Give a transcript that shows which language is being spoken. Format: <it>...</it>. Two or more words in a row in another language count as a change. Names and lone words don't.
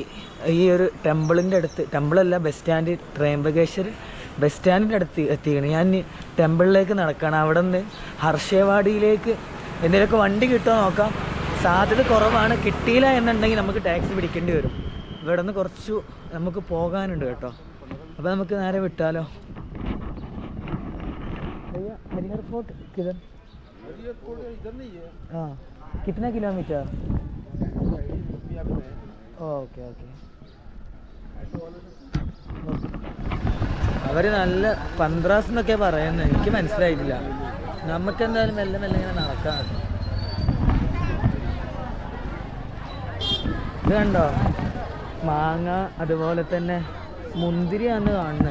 <ml>ഈ ഒരു ടെമ്പിളിൻ്റെ അടുത്ത്, ടെമ്പിളല്ല</ml> <en>bus stand,</en> <ml>ത്രയംബകേശ്വർ ബസ് സ്റ്റാൻഡിൻ്റെ അടുത്ത് എത്തിക്കണം. ഞാൻ ടെമ്പിളിലേക്ക് നടക്കുകയാണ്. അവിടെ നിന്ന് ഹർഷേവാടിയിലേക്ക് എന്തെങ്കിലുമൊക്കെ വണ്ടി കിട്ടുമോ നോക്കാം. സാധ്യത കുറവാണ്. കിട്ടിയില്ല എന്നുണ്ടെങ്കിൽ നമുക്ക് ടാക്സി പിടിക്കേണ്ടി വരും. ഇവിടെ നിന്ന് കുറച്ച് നമുക്ക് പോകാനുണ്ട് കേട്ടോ. അപ്പോൾ നമുക്ക് നേരെ വിട്ടാലോ.</ml> <hi>हरिहर फोर्ट किधर? हरिहर फोर्ट इधर नहीं है। हाँ कितना किलोमीटर?</hi> <ml>ഓക്കെ ഓക്കെ. അവർ നല്ല 15 എന്നൊക്കെ പറയുന്നത്, എനിക്ക് മനസ്സിലായിട്ടില്ല. നമുക്ക് എന്തായാലും മെല്ലെ മെല്ലെ ഇങ്ങനെ നടക്കാം. ഇത് കണ്ടോ, മാങ്ങ അതുപോലെ തന്നെ മുന്തിരിയാണ് കാണുന്നത്.</ml>